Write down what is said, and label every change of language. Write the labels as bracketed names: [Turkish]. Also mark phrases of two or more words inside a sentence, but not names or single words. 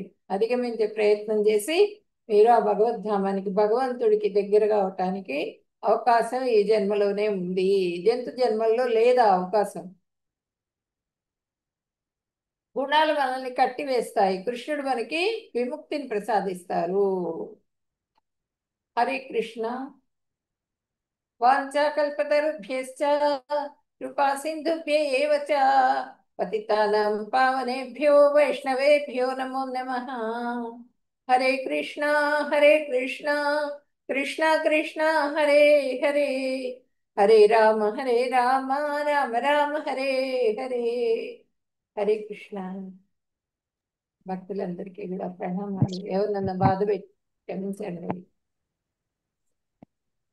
[Telugu] అధిగమించే ప్రయత్నం చేసి మీరు ఆ భగవద్ధామానికి భగవంతుడికి దగ్గరగా అవటానికి అవకాశం ఈ జన్మలోనే ఉంది. జంతు జన్మల్లో లేదా అవకాశం. గుణాలు మనల్ని కట్టివేస్తాయి, కృష్ణుడు మనకి విముక్తిని ప్రసాదిస్తారు. [Sanskrit] హరే కృష్ణ. వాంఛాకల్పతరుభ్యశ్చ కృపా సింధుభ్య ఏవ చ పతితానాం పావనేభ్యో వైష్ణవేభ్యో నమో నమః. హరే కృష్ణ కృష్ణ కృష్ణ హరే హరే, హరే రామ రామ రామ హరే హరే. హరే కృష్ణ. [Telugu] భక్తులందరికీ కూడా ప్రణామాలు. ఎవరినన్నా బాధ పెట్టి క్షమించండి.